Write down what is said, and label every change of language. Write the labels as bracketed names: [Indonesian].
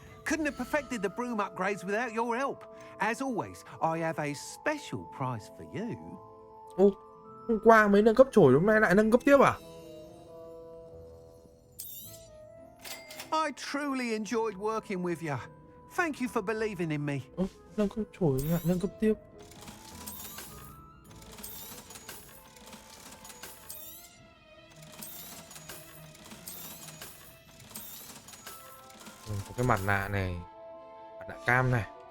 [English] Couldn't have perfected the broom upgrades without your help. As always, I have a special prize for you. [Vietnamese] Ô, hôm qua mới nâng cấp chổi, hôm nay lại nâng cấp tiếp à? [English] I truly enjoyed working with you. Thank you for believing in me. [Vietnamese] Nâng cấp chổi lại nâng cấp tiếp. Có cái mặt nạ này, mặt nạ cam này.